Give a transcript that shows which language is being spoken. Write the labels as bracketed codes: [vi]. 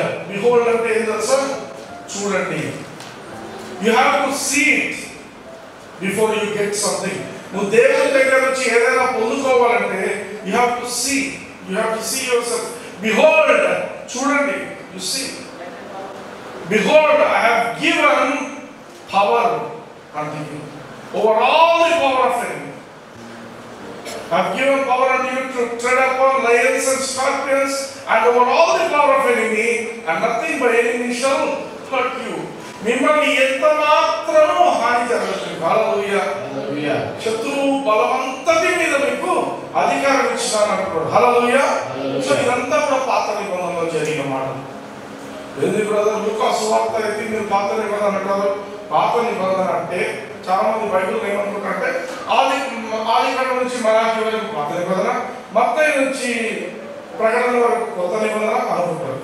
[en] behold [te] అంటే ఏం తెలుసా? చూడండి. [en] You have to see it before you get something. [te] నువ్వు దేవుని దగ్గర నుంచి ఏదైనా పొందుకోవాలంటే [en] You have to see yourself. Behold, [te] చూడండి. [en] You see. Behold, I have given power unto you over all the power of enemy. I have given power unto you to tread upon lions and scorpions and over all the power of enemy, and nothing by enemy shall hurt you. [te] మిమ్మల్ని ఎంత మాత్రము హాని జరగదు. హల్లెలూయా. హల్లెలూయా. శత్రువు బలమంతటి మీద మీకు అధికారం ఇచ్చినాను అంటున్నాడు. హల్లెలూయా. సో ఇదంతా కూడా పాత నిబంధనలో జరిగిన మాట. ఎందుకు బ్రదర్ లూకా సువార్త అయితే మీరు పాత నిబంధన అంటారు? పాత నిబంధన అంటే చాలా మంది బైబిల్ ఏమనుకుంటారంటే ఆదికాండం నుంచి మలాఖీ వరకు పాత నిబంధన, మత్తయి నుంచి ప్రకటన వరకు కొత్త నిబంధన అనుకుంటారు.